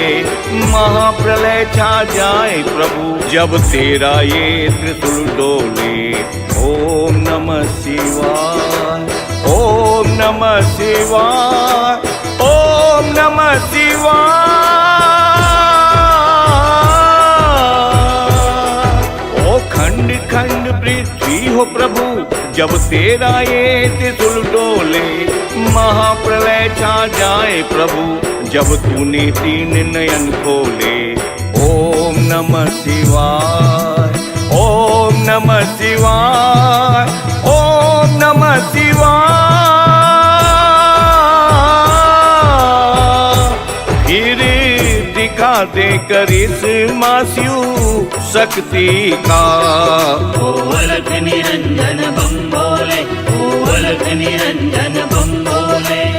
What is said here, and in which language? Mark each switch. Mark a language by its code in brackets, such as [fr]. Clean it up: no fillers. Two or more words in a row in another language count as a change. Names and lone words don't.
[hi] महाप्रलय छा जाए प्रभु, जब तेरा ये त्रिशूल डोले। [sa] ओम नमः शिवाय, ओम नमः शिवाय, ओम नमः शिवाय। [hi] ओ खंड खंड पृथ्वी हो प्रभु, जब तेरा ये त्रिशूल डोले। महाप्रलय छा जाए प्रभु, जब तूने तीन नयन खोले। [sa] ओम नमः शिवाय, ओम नमः शिवाय, ओम नमः शिवाय। [hi] फिर दिखा दे करिश्मा शिव शक्ति का। ओ अलख निरंजन बम भोले, ओ अलख निरंजन बम भोले।